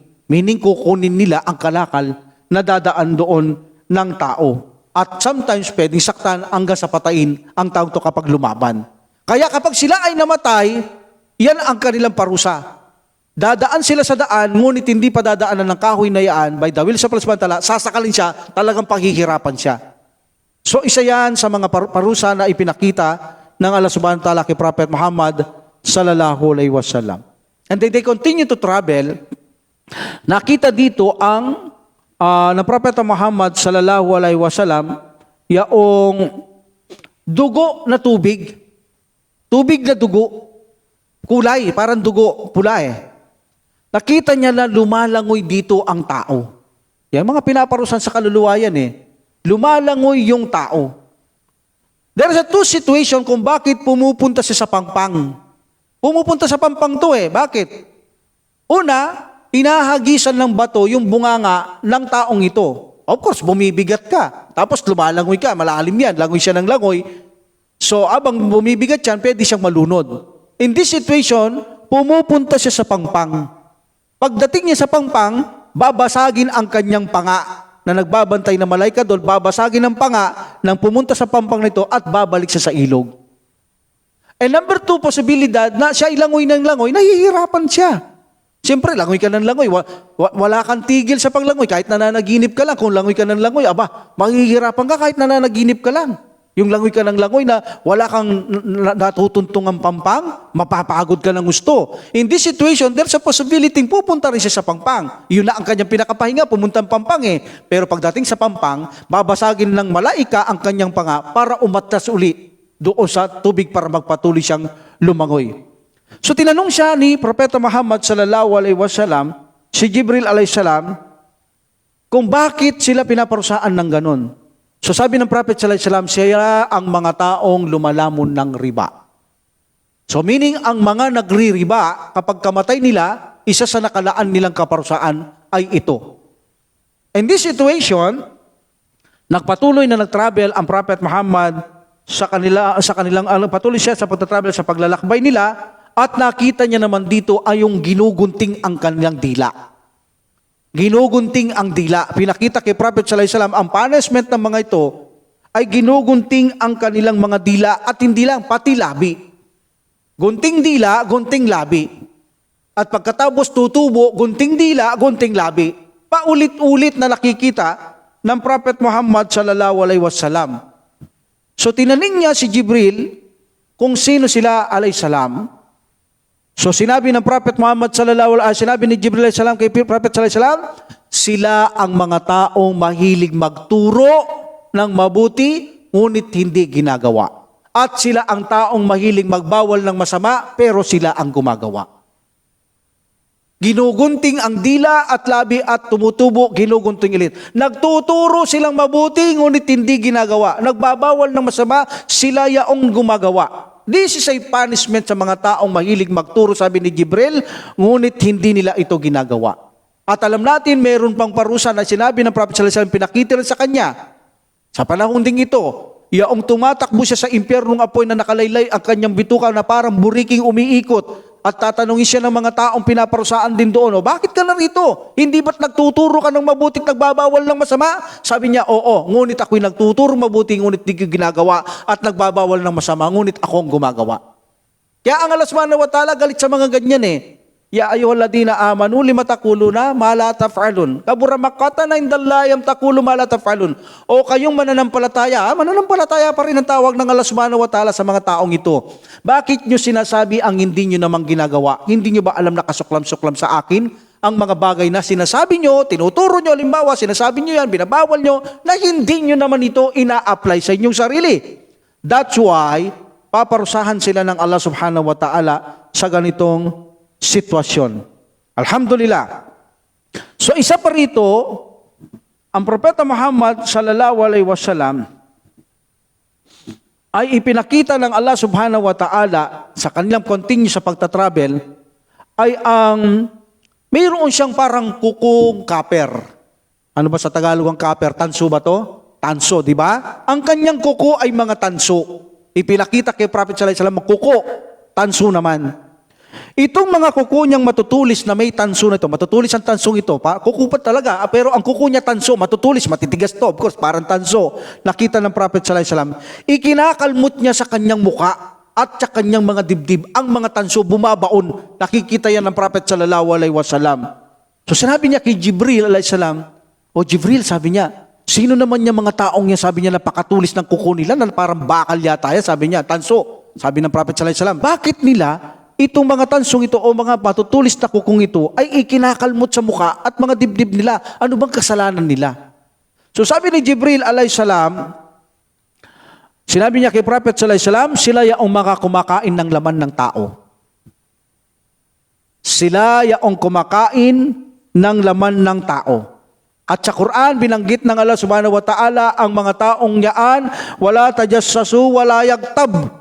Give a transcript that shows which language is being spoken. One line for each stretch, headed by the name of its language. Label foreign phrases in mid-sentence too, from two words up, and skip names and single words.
Filipino: Meaning kukunin nila ang kalakal na dadaan doon ng tao. At sometimes pwedeng saktan hanggang sa patayin ang tao to kapag lumaban. Kaya kapag sila ay namatay, yan ang kanilang parusa. Dadaan sila sa daan, ngunit hindi pa dadaanan ng kahoy na yan,
English: by the will
Filipino: sa palasmantala, sasakalin siya, talagang paghihirapan siya. So isa yan sa mga parusa na ipinakita ng Allah
Arabic: سبحانه وتعالى
Filipino: kay Prophet Muhammad
Arabic: صلى الله عليه وسلم.
English: And then they continue to travel.
Filipino: Nakita dito ang na Prophet Muhammad
Arabic: صلى الله عليه وسلم
Filipino: yaong dugo na tubig. Tubig na dugo. Kulay, parang dugo, pula eh. Nakita niya na lumalangoy dito ang tao. Yan mga pinaparusan sa kaluluwa yan eh. Lumalangoy yung tao.
English: There is a two situation
Filipino: kung bakit pumupunta siya sa pangpang. Pumupunta sa pangpang to eh. Bakit? Una, inahagisan ng bato yung bunganga ng taong ito.
English: Of course,
Filipino: bumibigat ka. Tapos lumalangoy ka, malalim yan. Langoy siya ng langoy. So, abang bumibigat yan, pwede siyang malunod.
English: In this situation,
Filipino: pumupunta siya sa pangpang. Pagdating niya sa pangpang, babasagin ang kanyang panga na nagbabantay na malaika doon, babasagin ang panga nang pumunta sa pangpang nito at babalik siya sa ilog.
English: And number two,
Filipino: posibilidad na siya ilangoy ng langoy, nahihirapan siya. Siyempre, langoy ka ng langoy. Wala kang tigil sa paglangoy. Kahit nananaginip ka lang, kung langoy ka ng langoy, mahihirapan ka kahit nananaginip ka lang. Yung langoy ka ng langoy na wala kang natutuntungang pampang, mapapagod ka ng gusto.
English: In this situation, there's a possibility
Filipino: pupunta rin siya sa pampang. Yun na ang kanyang pinakapahinga, pumunta ang pampang eh. Pero pagdating sa pampang, babasagin ng malaika ang kanyang panga para umatras uli doon sa tubig para magpatuloy siyang lumangoy. So tinanong siya ni Propeta Muhammad
Arabic: صلى الله عليه وسلم,
Filipino: si Jibril
Arabic: عليه السلام,
Filipino: kung bakit sila pinaparusaan ng ganon. So sabi ng Prophet
Arabic: صلى الله عليه وسلم,
Filipino: siya ang mga taong lumalamon ng riba. So meaning ang mga nagri-riba, kapag kamatay nila, isa sa nakalaan nilang kaparusaan ay ito.
English: In this situation,
Filipino: nagpatuloy na nag-travel ang Prophet Muhammad sa kanilang patuloy siya sa pagtatravel sa paglalakbay nila at nakita niya naman dito ay yung ginugunting ang kanilang dila. Ginugunting ang dila. Pinakita kay Prophet
Arabic: صلى الله عليه وسلم
Filipino: ang punishment ng mga ito ay ginugunting ang kanilang mga dila at hindi lang, pati labi. Gunting dila, gunting labi. At pagkatapos tutubo, gunting dila, gunting labi. Paulit-ulit na nakikita ng Prophet Muhammad
Arabic: صلى الله عليه وسلم.
Filipino: So tinaning niya si Jibril kung sino sila
Arabic: عليه السلام.
Filipino: So sinabi ng Prophet Muhammad sinabi ni Jibril
Arabic: عليه السلام
Filipino: kay Prophet
Arabic: صلى الله عليه وسلم,
Filipino: sila ang mga taong mahilig magturo ng mabuti ngunit hindi ginagawa. At sila ang taong mahilig magbawal ng masama pero sila ang gumagawa. Ginugunting ang dila at labi at tumutubo, ginugunting ilit. Nagtuturo silang mabuti ngunit hindi ginagawa. Nagbabawal ng masama, sila yaong gumagawa.
English: This is a punishment
Filipino: sa mga taong mahilig magturo, sabi ni Jibril, ngunit hindi nila ito ginagawa. At alam natin, meron pang parusa na sinabi ng Prophet
Arabic: صلى الله عليه وسلم,
Filipino: pinakita rin sa kanya. Sa panahon ding ito, yaong tumatakbo siya sa impyernong apoy na nakalaylay ang kanyang bituka na parang buriking umiikot. At tatanungin siya ng mga taong pinaparusaan din doon, bakit ka narito? Hindi ba't nagtuturo ka ng mabuti at nagbabawal ng masama? Sabi niya, oo, ngunit ako'y nagtuturo mabuti, ngunit di ko ginagawa, at nagbabawal ng masama, ngunit ako ang gumagawa. Kaya ang Allah
Arabic: سبحانه وتعالى
Filipino: galit sa mga ganyan eh.
Arabic: يا أيها الذين آمنوا لم تقولون ما لا تفعلون. كبر مقتا عند الله أن تقولوا ما لا تفعلون.
Filipino: O kayong mananampalataya pa rin ang tawag ng Allah
Arabic: سبحانه وتعالى
Filipino: sa mga taong ito. Bakit nyo sinasabi ang hindi nyo namang ginagawa? Hindi nyo ba alam na kasuklam-suklam sa akin ang mga bagay na sinasabi nyo, tinuturo nyo, halimbawa, sinasabi nyo yan, binabawal nyo, na hindi nyo naman ito ina-apply sa inyong sarili.
English: That's why,
Filipino: paparusahan sila ng Allah
Arabic: سبحانه وتعالى
Filipino: sa ganitong sitwasyon. Alhamdulillah. So isa pa rito, ang Propeta Muhammad
Arabic: صلى الله عليه وسلم
Filipino: ay ipinakita ng Allah
Arabic: سبحانه وتعالى
Filipino: sa kanilang continue sa pagtatravel ay mayroon siyang parang kukong kaper. Ano ba sa Tagalog ang kaper? Tanso ba to? Tanso, di ba? Ang kanyang kuko ay mga tanso. Ipinakita kay Prophet
Arabic: صلى الله عليه وسلم
Filipino: kuko, tanso naman. Itong mga kuko niyang matutulis na may tanso na ito, matutulis ang tansong ito, kukupat talaga, pero ang kuko niya tanso, matutulis, matitigas to,
English: of course,
Filipino: parang tanso. Nakita ng Prophet
Arabic: صلى الله عليه وسلم,
Filipino: ikinakalmot niya sa kanyang muka at sa kanyang mga dibdib, ang mga tanso bumabaon. Nakikita yan ng Prophet
Arabic: صلى الله عليه وسلم.
Filipino: So sinabi niya kay Jibril
Arabic: عليه السلام,
Filipino: o Jibril, sabi niya, sino naman niya mga taong niya, sabi niya, napakatulis ng kuko nila, na parang bakal yata yan, sabi niya, tanso. Sabi ng Prophet
Arabic: صلى الله عليه وسلم,
Filipino: bakit nila itong mga tansong ito o mga matutulis na kukong ito ay ikinakalmot sa mukha at mga dibdib nila? Ano bang kasalanan nila? So sabi ni Jibril
Arabic: عليه السلام,
Filipino: sinabi niya kay Prophet
Arabic: صلى الله عليه وسلم,
Filipino: sila yaong mga kumakain ng laman ng tao. Sila yaong kumakain ng laman ng tao. At sa Quran, binanggit ng Allah
Arabic: سبحانه وتعالى
Filipino: ang mga taong yaan,
Arabic: ولا تجسسوا ولا يغتب.